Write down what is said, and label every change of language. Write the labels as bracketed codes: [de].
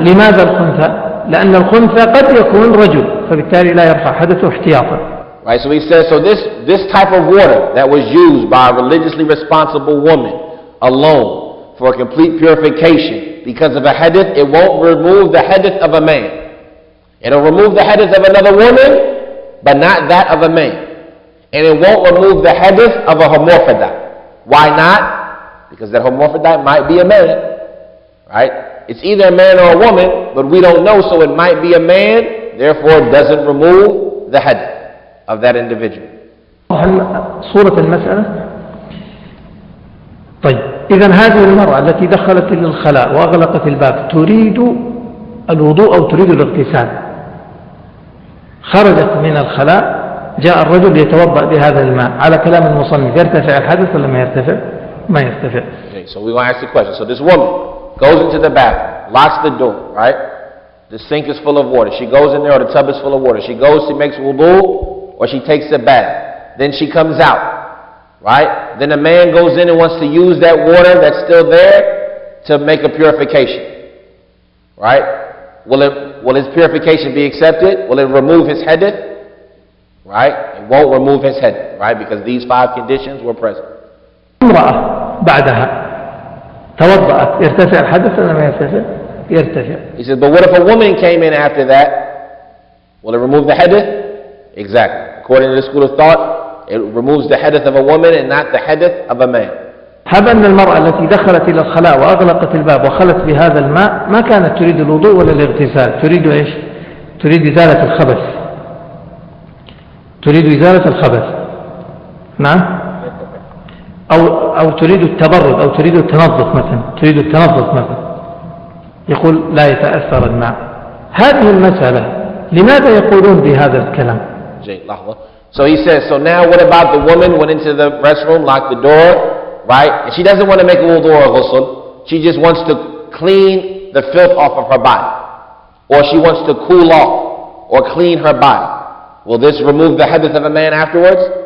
[ar] لماذا الخنثى؟ لأن الخنثى قد يكون رجل، فبالتالي لا يرفع حدثه احتياطا. [en] Right, so he says, so this type of water that was used by a religiously responsible woman alone for a complete purification because of a hadith, it won't remove the hadith of a man. It'll remove the hadith of another woman, but not that of a man. And it won't remove the hadith of a hermaphrodite. Why not? Because that hermaphrodite might be a man. Right? It's either a man or a woman, but we don't know, so it might be a man, therefore it doesn't remove the hadith of that individual. [ar] صورة المسألة. طيب، إذن هذه المرأة التي دخلت إلى الخلاء وأغلقت الباب تريد الوضوء أو تريد الاغتسال. خرجت من الخلاء، جاء الرجل يتوضأ بهذا الماء. على كلام المصنف يرتفع الحدث ولا ما يرتفع؟ ما يرتفع. [en] Okay, so we're going to ask the question. So this woman goes into the bathroom, locks the door, right? The sink is full of water. She goes in there, or the tub is full of water. She goes, she makes wudu, or she takes a bath. Then she comes out, right? Then a man goes in and wants to use that water that's still there to make a purification, right? Will his purification be accepted? Will it remove his hadith? Right? It won't remove his hadith, right? Because these 5 conditions were present. [ar] امرأة بعدها توضأت، يرتفع الحدث ولا ما يرتفع؟ يرتفع. [en] He says, but what if a woman came in after that? Will it remove the hadith? Exactly. According to the school of thought, it removes the hadith of a woman and not the hadith of a man. [ar] هب أن المرأة التي دخلت إلى الخلاء وأغلقت الباب وخلت بهذا الماء ما كانت تريد الوضوء ولا الاغتسال، تريد إيش؟ تريد إزالة الخبث. تريد إزالة الخبث. نعم؟ أو تريد التبرد، أو تريد التنظف مثلا، تريد التنظف مثلا. يقول لا يتأثر الماء. هذه المسألة لماذا يقولون بهذا الكلام؟ [en] So he says, so now what about the woman went into the restroom, locked the door, right? And she doesn't want to make a wudu or a ghusl. She just wants to clean the filth off of her body. Or she wants to cool off or clean her body. Will this remove the hadith of a man afterwards?